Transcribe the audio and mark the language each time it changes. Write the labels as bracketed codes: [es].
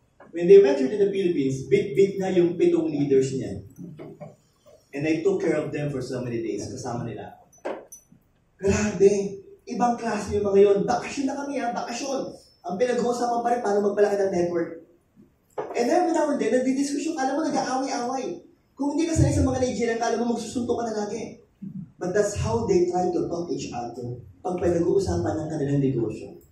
[en] When they went to the Philippines, [tl] bit na yung 7 leaders niya. [en] And I took care of them for so many days, [tl] kasama nila. Grabe! Ibang klase yung mga yun. Bakasyon na kami bakasyon. Ang pinag-uusapan pa rin paano magpalaki ng network. And every now and then, nagdidiskusyon, alam mo, nag-aaway-away. Kung hindi ka sanay sa mga Nigerian, alam mo, magsusunto ka na lagi. [en] But that's how they try to talk each other. [tl] Pag pinag-uusapan ng kanilang negosyo.